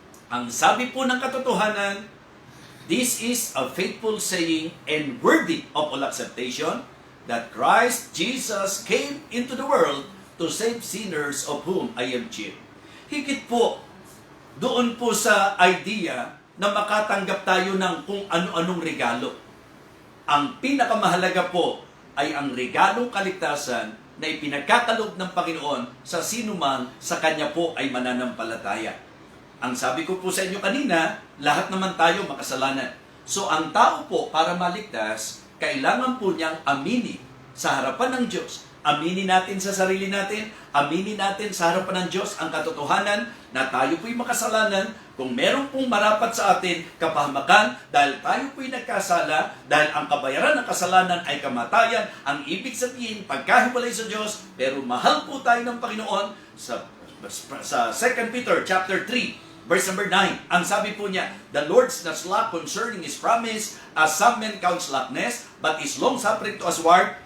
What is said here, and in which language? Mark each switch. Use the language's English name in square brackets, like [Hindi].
[Filipino] Ang sabi po ng katotohanan, [English] this is a faithful saying and worthy of all acceptation that Christ Jesus came into the world to save sinners of whom I am chief. [Filipino] Higit po, doon po sa idea na makatanggap tayo ng kung ano-anong regalo. Ang pinakamahalaga po ay ang regalong kaligtasan na ipinagkakalob ng Panginoon sa sinuman sa Kanya po ay mananampalataya. Ang sabi ko po sa inyo kanina, lahat naman tayo makasalanan. So ang tao po para maligtas, kailangan po niyang aminin sa harapan ng Diyos. Aminin natin sa sarili natin, aminin natin sa harapan ng Diyos ang katotohanan na tayo po'y makasalanan. Kung meron pong marapat sa atin kapahamakan dahil tayo po'y nagkasala, dahil ang kabayaran ng kasalanan ay kamatayan, ang ibig sabihin pagkahiwalay sa Diyos, pero mahal po tayo ng Panginoon. [English] Sa 2 Peter chapter 3 verse number 9, [Filipino] ang sabi po niya, [English] the Lord's not slack concerning His promise, as some men count slackness, but is long-suffering to usward.